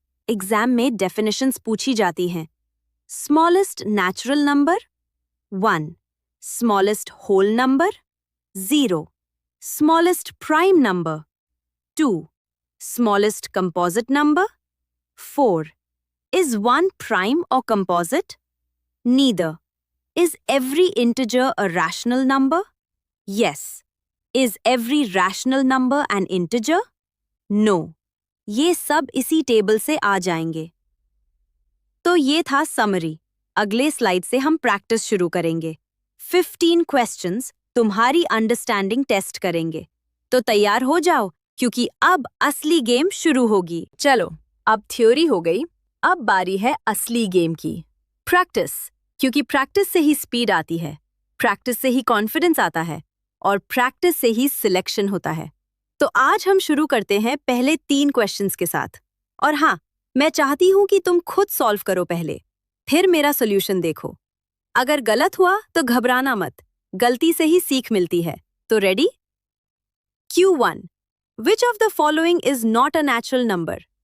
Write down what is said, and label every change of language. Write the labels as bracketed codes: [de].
[hi] Exam में definitions पूछी जाती हैं। Smallest natural number 1, smallest whole number 0, smallest prime number 2, smallest composite number 4। [en] Is 1 prime or composite? Neither. Is every integer a rational number? Yes. Is every rational number an integer? No. [hi] ये सब इसी table से आ जाएंगे। तो ये था summary. अगले slide से हम प्रैक्टिस शुरू करेंगे। 15 क्वेश्चंस तुम्हारी अंडरस्टैंडिंग टेस्ट करेंगे। तो तैयार हो जाओ, क्योंकि अब असली गेम शुरू होगी। चलो, अब थ्योरी हो गई, अब बारी है असली गेम की। प्रैक्टिस, क्योंकि प्रैक्टिस से ही स्पीड आती है, प्रैक्टिस से ही कॉन्फिडेंस आता है, और प्रैक्टिस से ही सिलेक्शन होता है। तो आज हम शुरू करते हैं पहले 3 क्वेश्चंस के साथ। और हाँ, मैं चाहती हूं कि तुम खुद सॉल्व करो पहले, फिर मेरा सॉल्यूशन देखो। अगर गलत हुआ तो घबराना मत, गलती से ही सीख मिलती है। [en] तो ready? Q1. Which of the following is not a natural number?